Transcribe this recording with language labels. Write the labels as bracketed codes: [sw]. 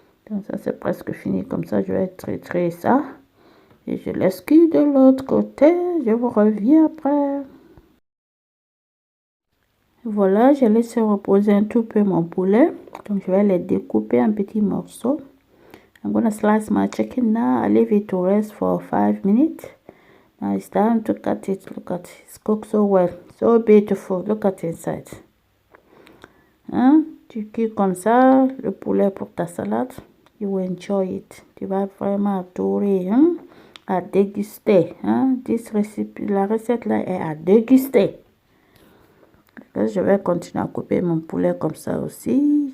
[fr] Donc ça c'est presque fini. Comme ça, je vais traiter ça. Et je laisse cuire de l'autre côté. Je vous reviens après. Voilà, j'ai laissé reposer un tout peu mon poulet. Donc je vais les découper en petits morceaux. [en] I'm gonna slice my chicken now. I leave it to rest for 5 minutes. Now it's time to cut it. Look at it. It's cooked so well. So beautiful. Look at inside. Hein? [fr] Tu cuis comme ça le poulet pour ta salade. [en] You will enjoy it. [fr] Tu vas vraiment adorer. Hein? À déguster. Hein? La recette là est à déguster. Là, je vais continuer à couper mon poulet comme ça aussi.